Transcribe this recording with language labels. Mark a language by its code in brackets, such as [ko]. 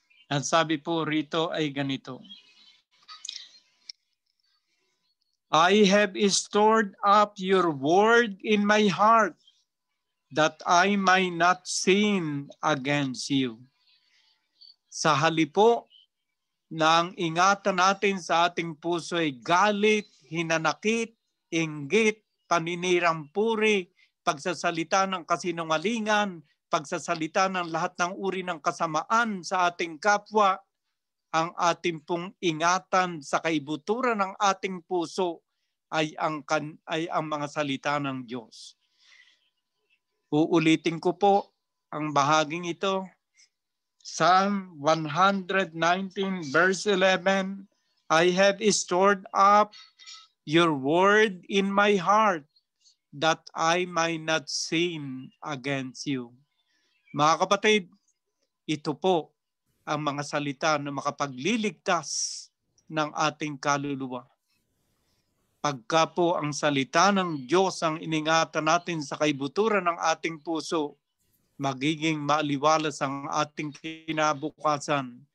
[tl] Ang sabi po rito ay ganito, [en] I have stored up your word in my heart that I might not sin against you. [tl] Sa halip po na ang ingatan natin sa ating puso ay galit, hinanakit, inggit, paninirang puri, pagsasalita ng kasinungalingan, pagsasalita ng lahat ng uri ng kasamaan sa ating kapwa, ang ating pong ingatan sa kaibuturan ng ating puso ay ang mga salita ng Diyos. Uulitin ko po ang bahaging ito. [en] Psalm 119 verse 11, I have stored up your word in my heart that I might not sin against you. [tl] Mga kapatid, ito po ang mga salita na makapagliligtas ng ating kaluluwa. Pagka po ang salita ng Diyos ang iningatan natin sa kaibuturan ng ating puso, magiging maaliwalas ang ating kinabukasan